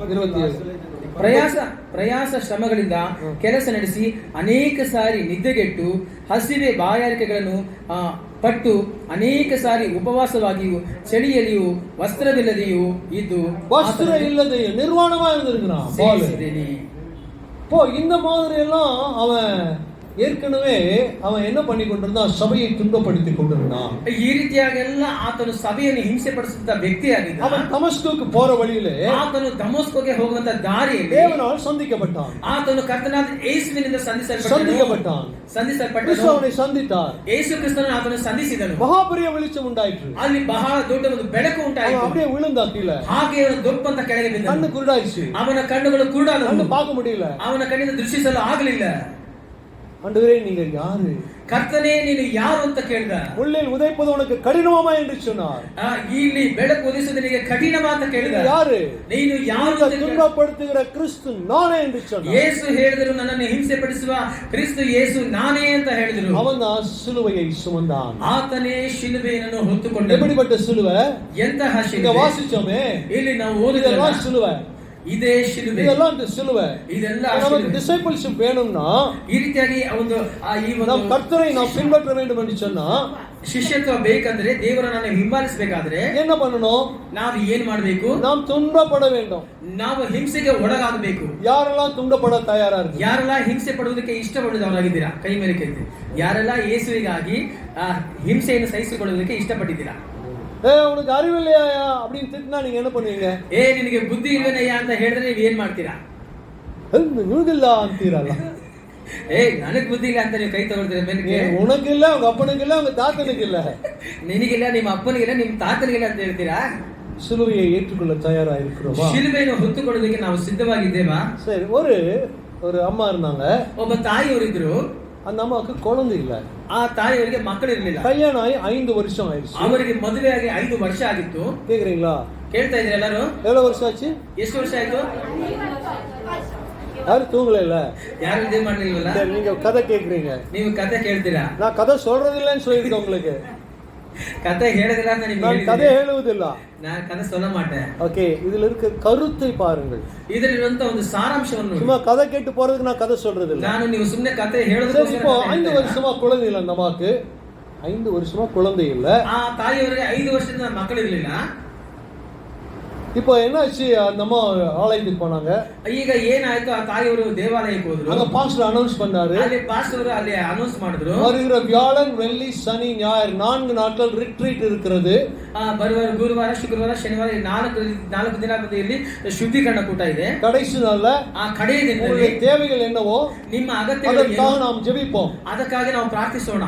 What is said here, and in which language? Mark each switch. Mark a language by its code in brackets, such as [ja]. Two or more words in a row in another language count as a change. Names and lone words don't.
[kn] ಪ್ರಯಾಸ ಶ್ರಮಗಳಿಂದ ಕೆಲಸ ನಡೆಸಿ ಅನೇಕ ಸಾರಿ ನಿದ್ದೆಗೆಟ್ಟು ಹಸಿವೆ ಬಾಯಾರಿಕೆಗಳನ್ನು ಪಟ್ಟು ಅನೇಕ ಸಾರಿ ಉಪವಾಸವಾಗಿಯೂ ಚಳಿಯಲ್ಲಿಯೂ ವಸ್ತ್ರವಿಲ್ಲದೆಯೂ ಇದ್ದು ವಸ್ತ್ರ ಇಲ್ಲದೆಯೂ ನಿರ್ವಾಣವಾಗಿ ಸೇವಿಸಿದ್ದೇನೆ. [ta] இந்த மாதிரி எல்லாம் அவன் ஏற்கனவே அவன் என்ன பண்ணி கொண்டிருந்தான்? சபையை துன்பப்படுத்திக் கொண்டிருந்தான். [kn] ಈ ರೀತಿಯಾಗೆಲ್ಲ ಆತನು ಸಭೆಯನ್ನು ಹಿಂಸೆ ಪಡಿಸುತ್ತ ವ್ಯಕ್ತಿಯಾಗಿದ್ದ. [ta] அவன் தமஸ்குக்கு போற வழியிலே [kn] ಆತನು ದಮಸ್ಕೋಗೆ ಹೋಗುವಂತ ದಾರಿಯಲ್ಲಿ [ta] தேவனால் சந்திக்கப்பட்டான். [kn] ಆತನು ಕರ್ತನಾದ ಯೇಸುವಿನಿಂದ ಸಂಧಿಸಲ್ಪಟ್ಟನು. [ta] அவனை சந்தித்தார். [kn] ಯೇಸು ಕ್ರಿಸ್ತನನ್ನು ಆತನು ಸಂಧಿಸಿದನು. [ta] மகாபெரிய வெளிச்சம் உண்டாயிற்று. [kn] ಅಲ್ಲಿ ಬಹಳ ದೊಡ್ಡ ಒಂದು ಬೆಳಕು ಉಂಟಾಯಿತು. [ta] அப்படியே விழுந்தா கீழே. [kn] ಹಾಗೆ ಅವನು ದೊಪ್ಪಂತ ಕೆಳಗೆ ಬಿದ್ದನು. [ta] கண்ணு குருடாயிடுச்சு. [kn] ಅವನ ಕಣ್ಣುಗಳು ಕುರುಡಾದವು. [ta] ಕಣ್ಣು பார்க்க முடியல. [kn] ಅವನ ಕಣ್ಣಿಂದ ದೃಷ್ಟಿಸಲು ಆಗಲಿಲ್ಲ. [ta] ஆண்டவரே, நீங்க யாரு? [kn] ಕರ್ತನೇ, ನೀನು ಯಾರು ಅಂತ ಕೇಳಿದ. [ta] உள்ளில் உதைப்பது உனக்கு கடினமா என்று சொன்னார். [kn] ಇಲ್ಲಿ ಬೆಳಕು ಉದಿಸುವುದು ನಿನಗೆ ಕಠಿಣமா ಅಂತ ಕೇಳಿದ. ಯಾರು? ನೀನು ಯಾರು? [ta] துன்பப்படுத்துகிற கிறிஸ்து நானே என்று சொன்னார். [kn] ಯೇಸು ಹೇಳಿದರು, ನನ್ನನ್ನು ಹಿಂಸೆ ಪಡಿಸುವ ಕ್ರಿಸ್ತು ಯೇಸು ನಾನೇ ಅಂತ ಹೇಳಿದರು. [ta] அவன் சிலுவையை சுமந்தான். [kn] ಆತನೇ ಶಿಲುಬೆಯನ್ನು ಹೊತ್ತುಕೊಂಡನು. [ta] எப்படிப்பட்ட சிலுவை? [kn] ಎಂತಹ ಶಿಲುಬೆ? [ta] இங்க வாசிச்சோமே, [kn] ಇಲ್ಲಿ ನಾವು ಓದಿದೆಲ್ಲ [ta] சிலுவை. [kn] ಇದೇ ಶಿಲುಬೆ. [ta] இதெல்லாம் சிலுவை. [kn] ಇದೆಲ್ಲ [ta] நமக்கு டிசைபிள்ஷிப் வேணும்னா [kn] ಈ ರೀತಿಯಾಗಿ ಒಂದು [ta] நாம் கர்த்தரை நாம் பின்பற்ற வேண்டும் என்று சொன்னா, [kn] ಶಿಷ್ಯತ್ವ ಬೇಕಂದ್ರೆ, ದೇವರನ್ನು ನಾವು ಹಿಂಬಾಲಿಸಬೇಕಾದ್ರೆ [ta] என்ன பண்ணணும்? [kn] ನಾವು ಏನು ಮಾಡಬೇಕು? [ta] நாம் துன்பப்பட வேண்டும். [kn] ನಾವು ಹಿಂಸೆಗೆ ಒಳಗಾಗಬೇಕು. [ta] யாரெல்லாம் துன்பப்பட தயாரா இருக்கு? [kn] ಯಾರೆಲ್ಲ ಹಿಂಸೆ ಪಡುವುದಕ್ಕೆ ಇಷ್ಟಪಡುವವರಾಗಿದ್ದೀರಾ? ಕೈ ಮೇಲೆ ಕೈತಿ. ಯಾರೆಲ್ಲ ಯೇಸುವಿಗಾಗಿ ಹಿಂಸೆಯನ್ನು ಸಹಿಸಿಕೊಳ್ಳುವುದಕ್ಕೆ ಇಷ್ಟಪಟ್ಟಿದ್ದೀರಾ? [ta] உனக்கு அறிவில்லையா அப்படின்னு திட்டினா நீங்க என்ன பண்ணுவீங்க? [kn] ನಿನಗೆ ಬುದ್ಧಿ ಇಲ್ವೇನಯ್ಯ ಅಂತ ಹೇಳಿದ್ರೆ ನೀವು ಏನ್ ಮಾಡ್ತೀರಾ? ನಿಮಗಿಲ್ಲ ಅಂತೀರಲ್ಲ. ನನಗ್ ಬುದ್ಧಿ ಇಲ್ಲ ಅಂತ ನೀವು ಕೈ ತಗೊಳ್ತೀರ ಮೇಲೆ. [ta] உனக்கு இல்ல, உங்க அப்பனுக்கு இல்ல, உங்க தாத்தனுக்கு இல்ல. [kn] ನಿನಗಿಲ್ಲ, ನಿಮ್ಮ ಅಪ್ಪನಿಗಿಲ್ಲ, ನಿಮ್ಮ ತಾತನಿಗಿಲ್ಲ ಅಂತ ಹೇಳ್ತೀರಾ? [ta] சிலுவையை ஏற்றுக்கொள்ள தயாரா இருக்கிறோமா? [kn] ಶಿಲುಬೆಯನ್ನು ಹೊತ್ತುಕೊಳ್ಳೋದಕ್ಕೆ ನಾವು ಸಿದ್ಧವಾಗಿದ್ದೇವಾ? [ta] சரி, ஒரு அம்மா இருந்தாங்க. [kn] ಒಬ್ಬ ತಾಯಿಯವರಿದ್ರು. [ta] அந்த அம்மாவுக்கு குழந்தை இல்ல. [kn] ಆ ತಾಯಿಯವರಿಗೆ ಮಕ್ಕಳು ಇರಲಿಲ್ಲ. [ta] கல்யாணம் ஆகி 5 வருஷம் ஆயிடுச்சு. [kn] ಅವರಿಗೆ ಮದುವೆಯಾಗಿ 5 ವರ್ಷ ಆಗಿತ್ತು. [ta] கேக்குறீங்களா? [kn] ಕೇಳ್ತಾ ಇದ್ರೆ ಎಲ್ಲರೂ? [ta] எவ்வளவு வருஷம் ஆச்சு? [kn] ಎಷ್ಟು ವರ್ಷ ಆಯ್ತು? [ta] யாரும் தூங்கல இல்ல, [kn] ಯಾರು ಇದೇ ಮಾಡ್ಲಿಲ್ವಲ್ಲ. [ta] நீங்க கதை கேக்குறீங்க, [kn] ನೀವು ಕತೆ ಕೇಳ್ತೀರಾ. [ta] நான் கதை சொல்றது இல்லைன்னு சொல்லிருக்கேன் உங்களுக்கு. [kn] கதை ಹೇಳದಿಲ್ಲ ಅಂತ ನಿಮಗೆ [ta] நான் கதை ಹೇಳುವುದಿಲ್ಲ. நான் கதை சொல்ல மாட்டேன். ஓகே, இதுல இருக்க கருத்தை பாருங்கள். [kn] ಇದರಲ್ಲಿರುವಂತ ಒಂದು ಸಾರಾಂಶವನ್ನು. [ta] சும்மா கதை கேட்டு போறதுக்கு நான் கதை சொல்றது இல்ல. [kn] ನಾನು ನೀವು ಸುಮ್ಮನೆ ಕತೆ ಹೇಳೋದಕ್ಕೆ. [ta] இப்போ 5 வருஷமா குழந்தை இல்ல அந்த அம்மாக்கு. 5 வருஷமா குழந்தை இல்ல. [kn] ಆ ತಾಯಿಯವರಿಗೆ 5 ವರ್ಷದಿಂದ ಮಕ್ಕಳು ಇರಲಿಲ್ಲ. [ta] இப்போ என்னாச்சு, அந்த அம்மா ஆலயத்துக்கு போனாங்க. [kn] ಈಗ ಏನಾಯ್ತು, ಆ ತಾಯಿಯವರು ದೇವಾಲಯಕ್ಕೆ ಹೋದ್ರು. [ta] அங்க பாஸ்டர் அனௌன்ஸ் பண்ணாரு. [kn] ಅಲ್ಲಿ ಪಾಸ್ಟರ್ ಅಲ್ಲಿ ಅನೌನ್ಸ್ ಮಾಡಿದ್ರು, [ta] வருகிற வியாழன் வெள்ளி சனி ஞாயிறு 4 நாட்கள் ರಿಟ್ರೀಟ್ இருக்கிறது. [kn] ಬರುವ ಗುರುವಾರ ಶುಕ್ರವಾರ ಶನಿವಾರ 4 ದಿನದಲ್ಲಿ ಶುದ್ಧೀಕರಣ ಕೂಟ ಇದೆ. [ta] கடைசி நாள்ல [kn] ಆ ಕಡೆಯ ದಿನದಲ್ಲಿ [ta] தேவைகள் என்னவோ [kn] ನಿಮ್ಮ ಅಗತ್ಯಗಳು [ta] அதற்காக நாம் ஜெபிப்போம். [kn] ಅದಕ್ಕಾಗಿ ನಾವು ಪ್ರಾರ್ಥಿಸೋಣ.